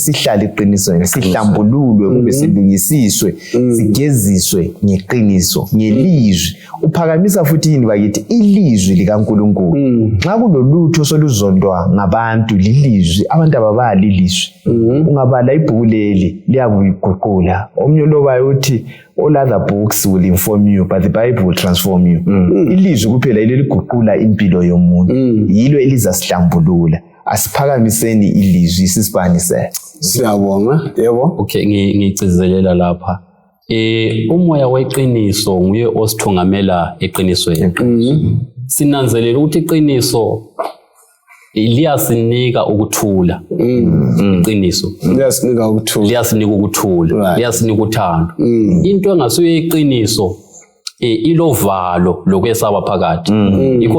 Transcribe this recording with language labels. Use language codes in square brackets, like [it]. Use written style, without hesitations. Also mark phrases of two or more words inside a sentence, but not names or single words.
[nd] sihlale iqiniso sihlambululwe kube silungisiswe sigeziswe ngeqiniso ngelizwi uphakamisa futhi yini bakithi ilizwi likaNkulunkulu nxa kulolutho soluzondwa ngabantu lilizwi abantu ababali ilizwi ungabala ibhuku leli liyakuyiguqula omnye lobayo uthi [en] all other books will inform you but the Bible will transform you [nd] ilizwi kuphela leliguqula impilo yomuntu yilo elizasihlambulula asiphakamiseni ilizwi sisibanise siyabonga yebo okay ngicizelela lapha umoya weqiniso nguye osithungamela eqinisweni sinanzelela ukuthi iqiniso liyasinika ukuthula iqiniso liyasinika ukuthula liyasinika uthando into engasuye iqiniso ilovalo lokwesaba phakathi yikho